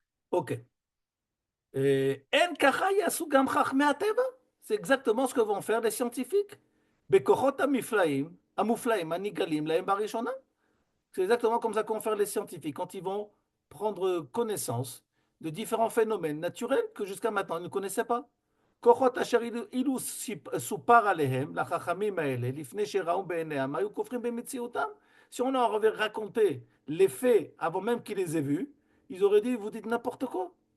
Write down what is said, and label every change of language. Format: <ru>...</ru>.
<he>Ok. En kacha yasu gam chachmei hateva.</he> <fr>C'est exactement ce que vont faire les scientifiques.</fr> <he>בכוחות המופלאים, הניגלים להם בראשונה.</he> <fr>C'est exactement comme ça qu'ont fait les scientifiques quand ils vont prendre connaissance de différents phénomènes naturels que jusqu'à maintenant ils ne connaissaient pas.</fr> <he>כוחות אשר אילו סופר עליהם, לחכמים האלה, לפני שראו בעיניהם, היו כופרים במציאותם.</he> <fr>Si on leur avait raconté les faits avant même qu'ils les aient vus, ils auraient dit, vous dites n'importe quoi.</fr>